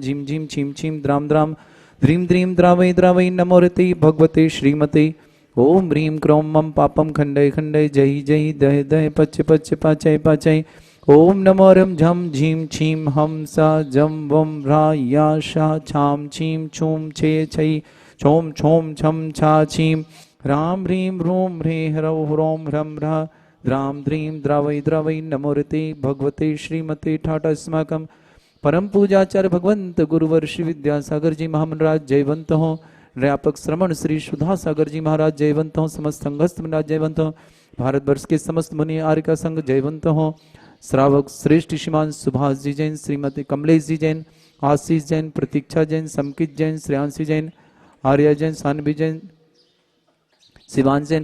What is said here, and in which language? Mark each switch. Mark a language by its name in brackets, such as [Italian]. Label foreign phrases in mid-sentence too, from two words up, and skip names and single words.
[Sanskrit] झीम झीम छीम छीम द्राम द्राम ध्रीम द्रीम द्रावै द्रावै नमोरते भगवते श्रीमते ओम ह्रीं क्रों मम पापम खंडय खंडय जय जय दय दय पच पच पाचय पाचय ओम नमो रम झम झीम छीम हम सा जम वम ह्रा या शा छाम छीम छूम छे छै छोम छोम छम छा छीम राम ह्रीं ह्रूं ह्रे ह्रौ ह्रौं ह्रम ह्रा द्राम द्रीं द्रावै द्रावै नमोरते भगवते श्रीमते ठाटा [Hindi] अस्माकं परम पूजाचार्य भगवंत गुरुवर श्री विद्यासागर जी महामंडराज जयवंत हो। व्यापक श्रमण श्री सुधा सागर जी महाराज जयवंत हो। समस्त संघस्थ महाराज जयवंत हो। भारतवर्ष के समस्त मुनि आर्य संघ जयवंत हो। श्रावक श्रेष्ठ श्रीमान सुभाष जी जैन, श्रीमती कमलेश जी जैन, आशीष जैन, प्रतीक्षा जैन, समकित जैन, श्रेयांशी जैन, आर्या जैन, सानवी जैन, शिवान जैन